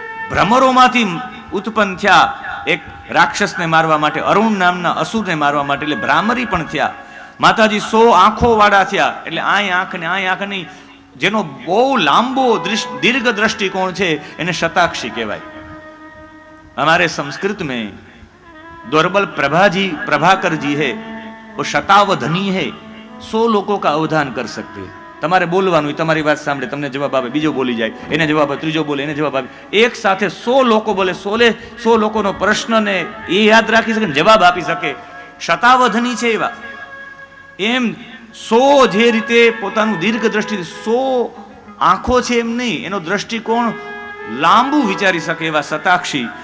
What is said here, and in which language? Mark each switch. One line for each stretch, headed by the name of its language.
Gujarati: ભ્રમરોમાંથી ઉત્પન્ન થયા એક રાક્ષસને મારવા માટે, અરુણ નામના અસુરને મારવા માટે, એટલે ભ્રામરી પણ થયા માતાજી. 100 આંખો વાળા થયા, એટલે આય આંખ ને આય આંખ નહીં, જેનો બહુ લાંબો દીર્ઘ દ્રષ્ટિકોણ છે એને શતાક્ષી કહેવાય.
Hindi: हमारे संस्कृत में दुर्बल प्रभाकर जी है, वो शतावधनी है, 100 लोगों का अवधान कर सकते हैं.
Gujarati: તમારે બોલવાનું, તમારી વાત સાંભળે, તમને જવાબ આપે, બીજો બોલી જાય, એને જવાબ આપે, ત્રીજો બોલે, એને જવાબ આપે. એક સાથે 100 લોકો બોલે, 100 લોકોનો પ્રશ્નને એ યાદ રાખી શકે, જવાબ આપી શકે. શતાવધની છે એવા. એમ 100 જે રીતે પોતાનું દીર્ઘ દ્રષ્ટિ, 100 આંખો છે એમ નહીં, એનો દ્રષ્ટિકોણ લાંબુ વિચારી શકે એવા શતાક્ષી